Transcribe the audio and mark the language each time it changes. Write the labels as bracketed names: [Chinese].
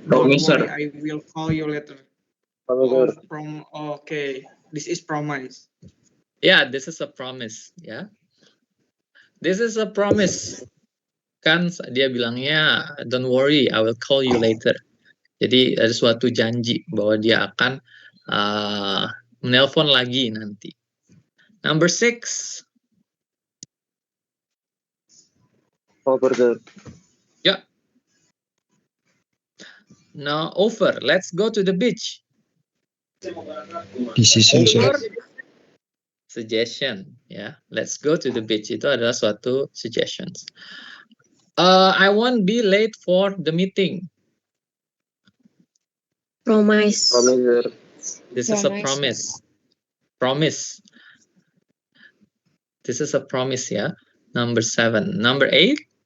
[English] Promise, worry, sir. I will call you later. Okay, this is promise. Yeah, this is a promise. Ya. This is a promise. [Indonesian] Kan dia bilangnya, [English] don't worry, I will call you later. [Indonesian] Jadi ada suatu janji bahwa dia akan menelpon lagi nanti. [English] Number 6. Offer, sir. Yeah. Now offer. Let's go to the beach. Decision, sir. Offer. Suggestion. Ya, let's go to the beach. [Indonesian] Itu adalah suatu suggestions. [English] I won't be late for the meeting. Promise. Promise, sir. This is a promise. Promise. This is a promise, ya. Number 7. Number 8.